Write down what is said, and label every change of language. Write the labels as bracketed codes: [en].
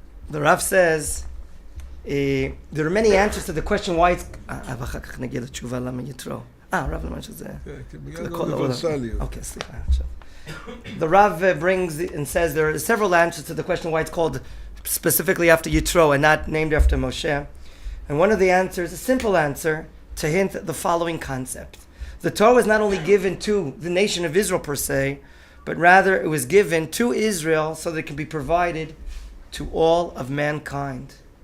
[en] The Rav says, there are many answers to the question why it's... [he] ואחר כך נגיע לתשובה למה יתרו. רב למה שזה... כן, בגלל אוניברסליות. אוקיי, סליחה, עכשיו. [en] The Rav brings and says there are several answers to the question why it's called specifically after Yitro and not named after Moshe. And one of the answers, a simple answer, to hint at the following concept. The Torah was not only given to the nation of Israel per se, but rather it was given to Israel so that it can be provided to all of mankind.